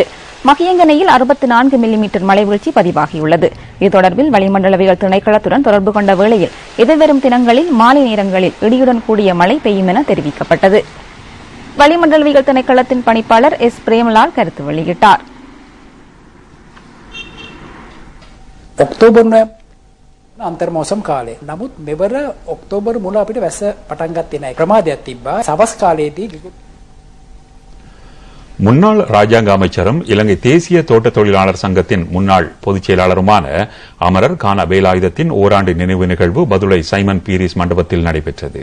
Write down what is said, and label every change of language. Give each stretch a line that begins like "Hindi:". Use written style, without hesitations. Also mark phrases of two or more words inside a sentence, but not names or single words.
Tamil: மகியங்கனையில் 64 மில்லிமீட்டர் மழை வீழ்ச்சி பதிவாகியுள்ளது. இது தொடர்பில் வளிமண்டலவியல் திணைக்களத்துடன் தொடர்பு கொண்ட வேளையில் எதிர்வரும் தினங்களில் மாலை நேரங்களில் இடியுடன் கூடிய மழை பெய்யும் என தெரிவிக்கப்பட்டது. வளிமண்டலவியல் திணைக்களத்தின் பணிப்பாளர் எஸ். பிரேமலால் கருத்து வெளியிட்டார்.
Sinhala: ඔක්තෝබර් අන්තර් මෝසම් කාලේ. නමුත් මෙවර ඔක්තෝබර් මුල අපිට වැස්ස පටන් ගත්තේ නැහැ. ප්‍රමාදයක් තිබ්බා. සවස් කාලයේදී
Tamil: முன்னாள் ராஜாங்க அமைச்சரும் இலங்கை தேசிய தோட்ட தொழிலாளர் சங்கத்தின் முன்னாள் பொதுச் செயலாளருமான அமரர் கான வேலாயுதத்தின் ஓராண்டு நினைவு நிகழ்வு பதுளை சைமன் பீரிஸ் மண்டபத்தில் நடைபெற்றது.